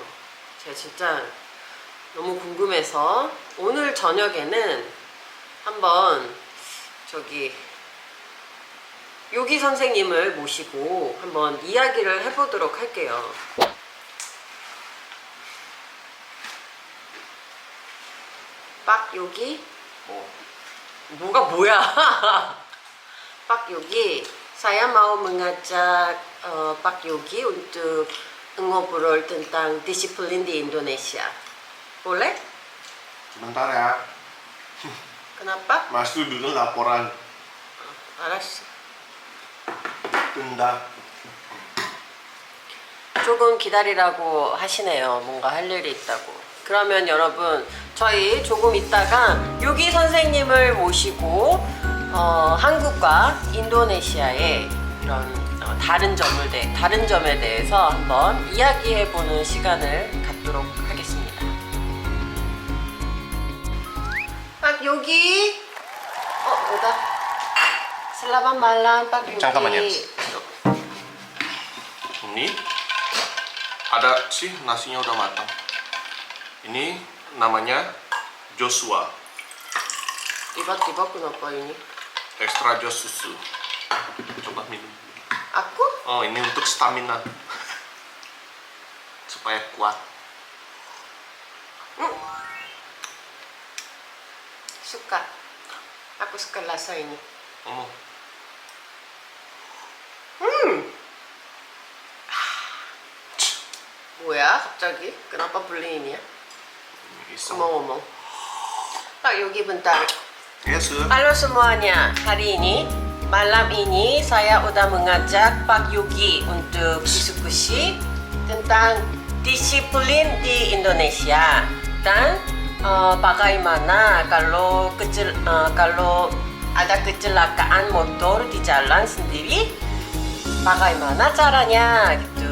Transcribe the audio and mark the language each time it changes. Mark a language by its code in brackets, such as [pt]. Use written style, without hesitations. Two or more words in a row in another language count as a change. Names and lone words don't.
[ko] 제가 진짜 너무 궁금해서 오늘 저녁에는 한번 저기 요기 선생님을 모시고 한번 이야기를 해보도록 할게요. [id] Pak Yogi? [ko] 뭐가 뭐야? [id] Pak Yogi, saya mau mengajak Pak Yogi untuk ngobrol tentang disiplin di Indonesia. Boleh? Sebentar ya. Kenapa? Masuk dulu laporan. [ko] 알았어. [id] Tunda. [ko] 조금 기다리라고 하시네요. 뭔가 할 일이 있다고. 그러면 여러분 저희 조금 있다가 요기 선생님을 모시고 한국과 인도네시아의 이런 다른 점에 대해서 한번 이야기해보는 시간을 갖도록 하겠습니다. Pak Yogi, 뭐다? [id] Selamat malam, Pak Yogi. [ko] 잠깐만요. [id] Ini ada sih nasinya udah matang. Ini namanya Joshua. Tiba-tiba kenapa ini? Extra Josh susu. Coba minum. Aku? Oh, ini untuk stamina. Supaya kuat. Suka. Aku suka rasa ini. [ko] 어머. 뭐야 갑자기? [id] Kenapa beli ini ya? [ko] 있어. [id] ngomong-ngomong. Pak Yogi bentar. [en] Yes, sir. [id] Halo semuanya, hari ini malam ini saya udah mengajak Pak Yogi untuk diskusi tentang disiplin di Indonesia dan bagaimana kalau kalau ada kecelakaan motor di jalan sendiri, bagaimana caranya gitu.